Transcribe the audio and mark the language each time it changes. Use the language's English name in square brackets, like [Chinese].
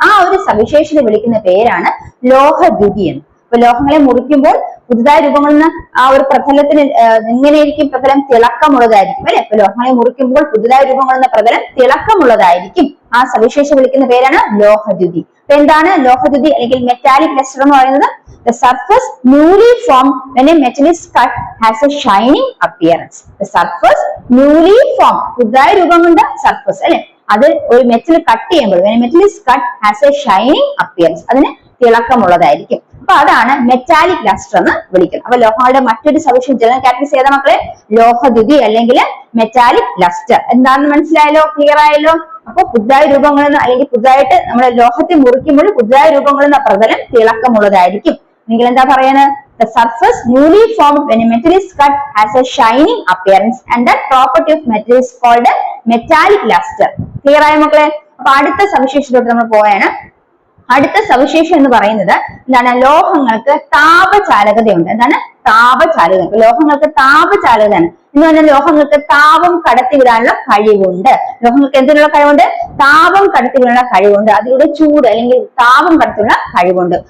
[Malayalam] ആ ഒരു സവിശേഷത വിളിക്കുന്ന പേരാണ് ലോഹദ്യുതി എന്ന്. അപ്പൊ ലോഹങ്ങളെ മുറിക്കുമ്പോൾ പുതുതായി രൂപം കൊള്ളുന്ന ആ ഒരു പ്രതലത്തിന് എങ്ങനെയായിരിക്കും? പ്രതലം തിളക്കമുള്ളതായിരിക്കും അല്ലെ. അപ്പൊ ലോഹങ്ങളെ മുറിക്കുമ്പോൾ പുതുതായി രൂപം കൊള്ളുന്ന പ്രതലം തിളക്കമുള്ളതായിരിക്കും. ആ സവിശേഷത വിളിക്കുന്ന പേരാണ് ലോഹദ്യുതി. അപ്പൊ എന്താണ് ലോഹദ്യുതി അല്ലെങ്കിൽ മെറ്റാലിക് ലസ്റ്റർ എന്ന് പറയുന്നത്? [English] The surface newly formed when a metal is cut has a shining appearance. The surface newly formed, [Malayalam] പുതുതായി രൂപം കൊണ്ട സർഫസ് അല്ലെ, അത് ഒരു മെറ്റൽ കട്ട് ചെയ്യുമ്പോൾ [English] when a metal is cut has a shining appearance, [Malayalam] അതിന് തിളക്കമുള്ളതായിരിക്കും. അപ്പൊ അതാണ് മെറ്റാലിക് ലസ്റ്റർ എന്ന് വിളിക്കുന്നത്. അപ്പൊ ലോഹങ്ങളുടെ മറ്റൊരു സവിശേഷത ജനറൽ ക്യാരക്ടറിസ്റ്റിക്സ് ഏതാ മക്കളെ? ലോഹദ്യുതി അല്ലെങ്കിൽ മെറ്റാലിക് ലസ്റ്റർ. എന്താണെന്ന് മനസ്സിലായല്ലോ? ക്ലിയർ ആയല്ലോ? അപ്പൊ പുതുതായി രൂപം കൊള്ളുന്ന അല്ലെങ്കിൽ പുതുതായിട്ട് നമ്മുടെ ലോഹത്തെ മുറിക്കുമ്പോൾ പുതുതായി രൂപം കൊള്ളുന്ന പ്രതലം തിളക്കമുള്ളതായിരിക്കും. നിങ്ങൾ എന്താ പറയുന്നത്? [English] The surface newly formed when a metal is cut has a shining appearance and that property of metal is called a metallic luster. [Malayalam] Clear ആയോ മക്കളെ? അപ്പൊ അടുത്ത സവിശേഷതയോട് നമ്മൾ പോയാണ്. അടുത്ത സവിശേഷം എന്ന് പറയുന്നത് എന്താണ്? ലോഹങ്ങൾക്ക് താപചാലകതയുണ്ട്. എന്താണ്? താപചാലകത. ലോഹങ്ങൾക്ക് താപചാലകതയാണ് എന്ന് പറഞ്ഞാൽ ലോഹങ്ങൾക്ക് താപം കടത്തിവിടാനുള്ള കഴിവുണ്ട്. ലോഹങ്ങൾക്ക് എന്തിനുള്ള കഴിവുണ്ട്? താപം കടത്തിവിടാനുള്ള കഴിവുണ്ട്. അതിലൂടെ ചൂട് അല്ലെങ്കിൽ താപം കടത്തിവിടാനുള്ള കഴിവുണ്ട്.